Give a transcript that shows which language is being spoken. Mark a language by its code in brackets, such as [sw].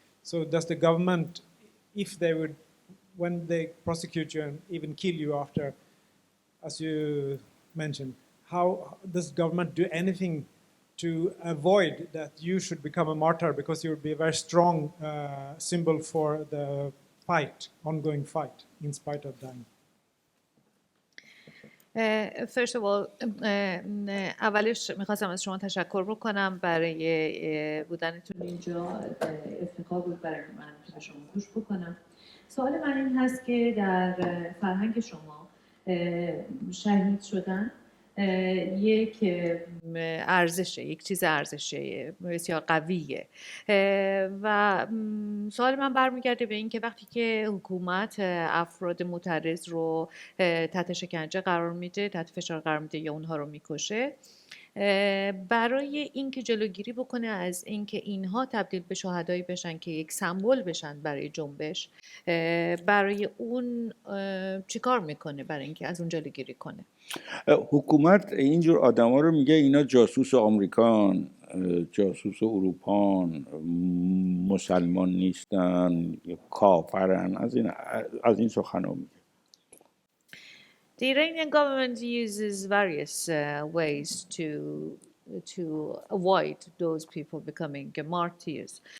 [en] So does the government, if they would, when they prosecute you and even kill you after, as you mentioned, how does government do anything to avoid that you should become a martyr, because you would be a very strong symbol for the fight, ongoing fight, in spite of dying? First of all, [fa] اولش میخواستم از شما تشکر بکنم برای بودنتون اینجا. افتخار بود برای من که به شما گوش بکنم. سوال من این هست که در فرهنگ شما شهید شدن یک ارزشه، یک چیز ارزشه بسیار قویه و سوال من برمیگرده به این که وقتی که حکومت افراد معترض رو تحت شکنجه قرار میده، تحت فشار قرار میده یا اونها رو میکشه، برای اینکه جلوگیری بکنه از اینکه اینها تبدیل به شهدایی بشن که یک سمبل بشن برای جنبش، برای اون چیکار میکنه برای اینکه از اون جلوگیری کنه؟ حکومت اینجور آدما رو میگه اینا جاسوس آمریکان، جاسوس اروپان، مسلمان نیستن، کافرن، از این سخنا میگه. [en] The Iranian government uses various ways to avoid those people becoming martyrs.